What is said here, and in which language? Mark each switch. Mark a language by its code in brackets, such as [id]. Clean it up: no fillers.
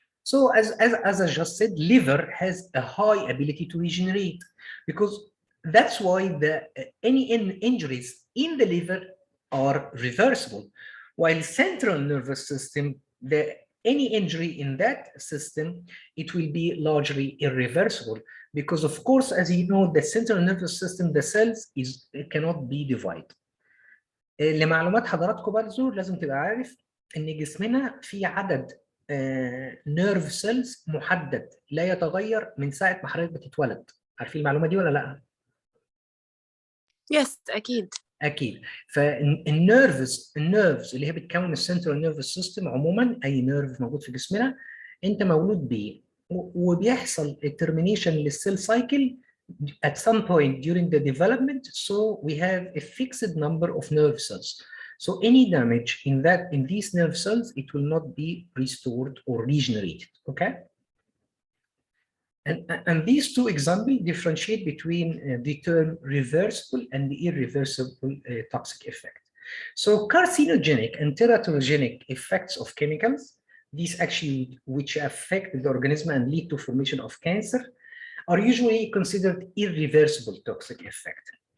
[en] So as I just said, liver has a high ability to regenerate, because that's why any injuries in the liver are reversible, while central nervous system, any injury in that system, it will be largely irreversible, because of course, as you know, the central nervous system, the cells cannot be divided. [ar] لمعلومات حضراتكم برضه لازم تبقى عارف ان جسمنا فيه عدد نيرف سيلز محدد لا يتغير من ساعه ما حضرتك بتتولد. عارفين المعلومه دي ولا لا؟ يس اكيد. اكيد. فالنيرفز اللي هي بتكون السنترال نيرفس سيستم عموما، اي نيرف موجود في جسمنا انت مولود بيه، وبيحصل الترمينيشن للسيل سايكل [en] at some point during the development, so we have a fixed number of nerve cells. So any damage in these nerve cells, it will not be restored or regenerated. Okay. And these two examples differentiate between the term reversible and the irreversible toxic effect. So carcinogenic and teratogenic effects of chemicals, these actually which affect the organism and lead to formation of cancer, are usually considered irreversible toxic effect.